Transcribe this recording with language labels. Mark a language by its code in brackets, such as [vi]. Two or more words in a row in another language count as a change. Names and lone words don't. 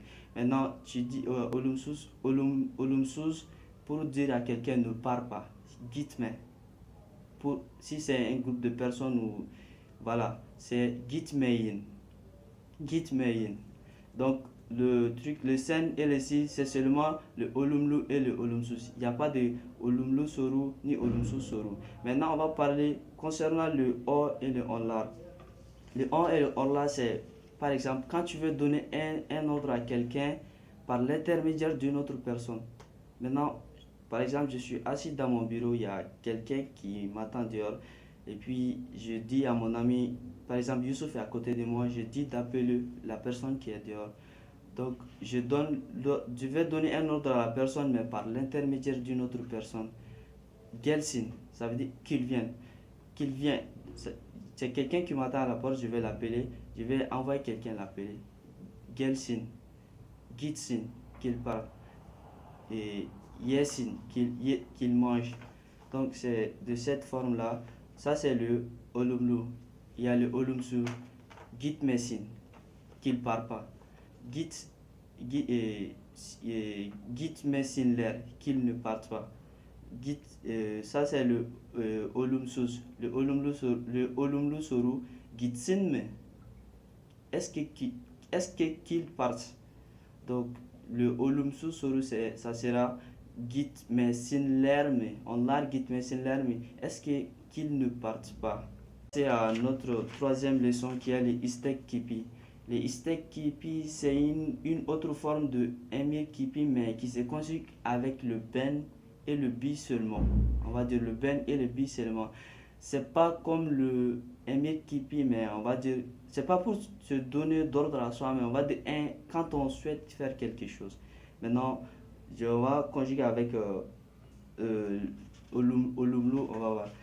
[fr] Maintenant, tu dis olumsus pour dire à quelqu'un ne pars pas. [tr] Gitme. [fr] Si c'est un groupe de personnes ou voilà, c'est gitmeyin. Donc le truc, le sen et le si, c'est seulement le olumlu et le olumsus. Il n'y a pas de [tr] olumlu soru [fr] ni [tr] olumsus soru. [fr] Maintenant, on va parler concernant le o et le onlar. Le on et le onlar, c'est par exemple quand tu veux donner un ordre à quelqu'un par l'intermédiaire d'une autre personne. Maintenant, par exemple, je suis assis dans mon bureau, il y a quelqu'un qui m'attend dehors. Et puis, je dis à mon ami, par exemple, Youssouf est à côté de moi, je dis d'appeler la personne qui est dehors. Donc, je vais donner un ordre à la personne, mais par l'intermédiaire d'une autre personne. Gelsin, ça veut dire qu'il vienne. Qu'il vient. C'est quelqu'un qui m'attend à la porte, je vais l'appeler. Je vais envoyer quelqu'un l'appeler. [tr] Gelsin. Gitsin, [fr] qu'il parle. Et yesin, qu'il mange. Donc c'est de cette forme là. Ça c'est le olumlu. Il y a le olumsu, gitmesin, qu'il part pas. Gitmesinler, qu'il ne parte pas. Ça c'est le olumsus. [tr] Le olumlu soru, gitsinme. [fr] Est-ce que qu'il parte? Donc le [tr] olumsuz soru [fr] ça sera [tr] gitmesinler mi? Onlar gitmesinler mi? [fr] Est-ce qu'ils ne partent pas? C'est à notre troisième leçon qui est les [tr] istek kipi. Les istek kipi, [fr] c'est une autre forme de [tr] emir kipi, [fr] mais qui se conjugue avec le ben et le bi seulement. On va dire le ben et le bi seulement. c'est pas comme le [tr] Emir Kipi, [fr] mais on va dire, c'est pas pour se donner d'ordre à soi, mais on va dire quand on souhaite faire quelque chose. Maintenant, je vais conjuguer avec euh, Olumlu, on va voir.